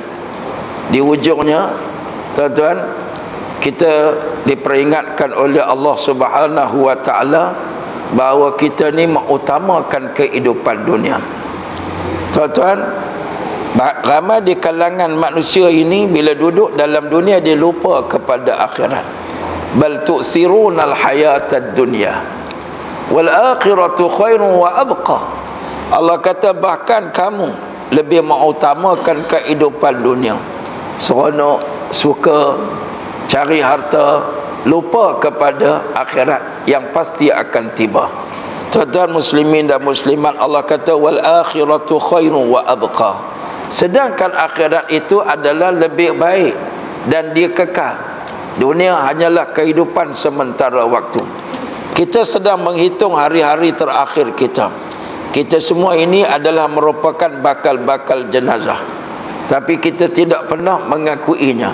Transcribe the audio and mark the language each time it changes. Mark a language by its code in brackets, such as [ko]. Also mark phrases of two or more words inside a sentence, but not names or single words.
[ms] Di ujungnya, tuan-tuan, kita diperingatkan oleh Allah [ar] Subhanahu wa ta'ala [ms] bahawa kita ni mengutamakan kehidupan dunia. Tuan-tuan, ramai di kalangan manusia ini bila duduk dalam dunia dia lupa kepada akhirat. [ar] Bal tu'thirunal hayatad dunya wal akhiratu khairun wa abqa. [ms] Allah kata bahkan kamu lebih mengutamakan kehidupan dunia, seronok, suka, cari harta, lupa kepada akhirat yang pasti akan tiba. Tuan-tuan muslimin dan muslimat, Allah kata [ar] wal akhiratu khairun wa abqa. [ms] Sedangkan akhirat itu adalah lebih baik dan dia kekal. Dunia hanyalah kehidupan sementara waktu. Kita sedang menghitung hari-hari terakhir kita. Kita semua ini adalah merupakan bakal-bakal jenazah, tapi kita tidak pernah mengakuinya.